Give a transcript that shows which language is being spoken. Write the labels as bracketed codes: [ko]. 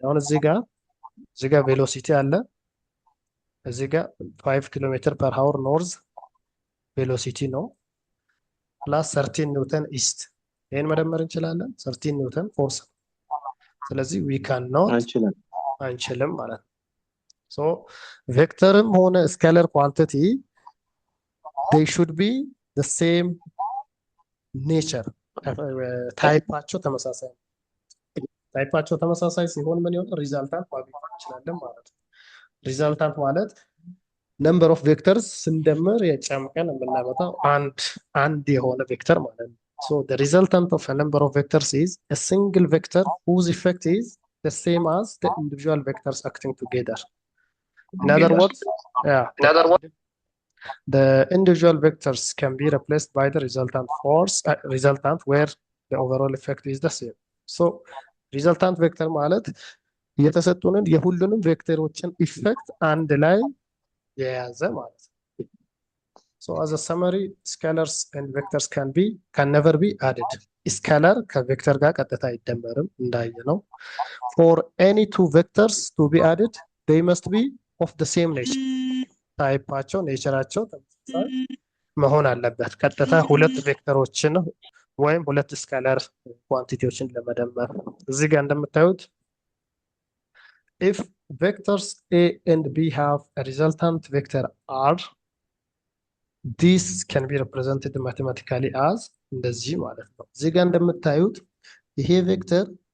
[am] አሁን እዚህ ጋር ቬሎሲቲ አለ፣ እዚህ ጋር 5 ኪሎ ሜትር ፐር ሃወር ኖርዝ ቬሎሲቲ ነው፣ ፕላስ 13 ኒውተን ኢስት። ይሄን መደመር እንችላለን። 13 ኒውተን ፎርስ። ስለዚህ [en] we cannot [am] አንችልም ማለት ነው። ሶ ቬክተርም ሆነ ስኬለር ኳንቲቲ [en] they should be the same nature. [am] ታይፓቸው ተመሳሳይ ነው። ታይፓቸው ተመሳሳይ ሲሆን ምን ይሆናል? ሪዛልታንት ማግኘት እንችላለን ማለት ነው። [en] ሪዛልታንት ማለት ነምበር ኦፍ ቬክተርስ ስንደምር የጨምቀን የምናመጣው አንድ የሆነ ቬክተር ማለት ነው። So the resultant of a number of vectors is a single vector whose effect is the same as the individual vectors acting together. In other words, the individual vectors can be replaced by the resultant force, resultant where the overall effect is the same. So resultant vector [am] ማለት የተሰጡንን የሁሉንም ቬክተሮችን ኢፌክት አንድ ላይ የያዘ ማለት ነው። [en] So as a summary, scalars and vectors can never be added. [am] ስካላር ከቬክተር ጋር ቀጥታ አይደመርም እንዳየነው። [en] For any two vectors to be added, they must be of the same nature. [am] ታይፓቸው ኔቸራቸው ተመሳሳይ መሆን አለበት። ቀጥታ ሁለት ቬክተሮችን ወይም ሁለት ስካላር ኳንቲቲዎችን ለመደመር እዚህ ጋር እንደምታዩት [en] if vectors a and b have a resultant vector r, this can be represented mathematically as [am] እንደዚህ ማለት ነው። እዚህ ጋር እንደምታዩት ይሄ ቬክተር